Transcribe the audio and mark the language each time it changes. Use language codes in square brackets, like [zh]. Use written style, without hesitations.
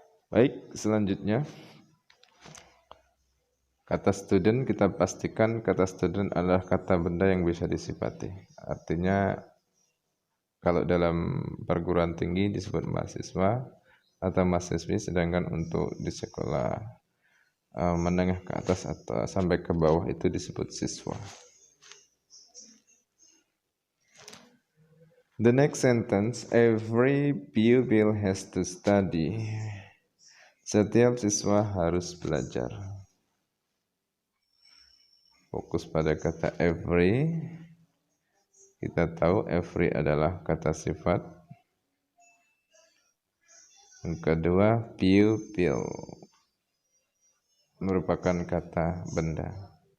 [id] Baik, selanjutnya kata student, kita pastikan kata student adalah kata benda yang bisa disifati. Artinya kalau dalam perguruan tinggi disebut mahasiswa atau mahasiswi, sedangkan untuk di sekolah menengah ke atas atau sampai ke bawah itu disebut siswa. [en] The next sentence, every pupil has to study. [id] Setiap siswa harus belajar. Fokus pada kata every. Kita tahu every adalah kata sifat. Yang kedua, pupil merupakan kata benda.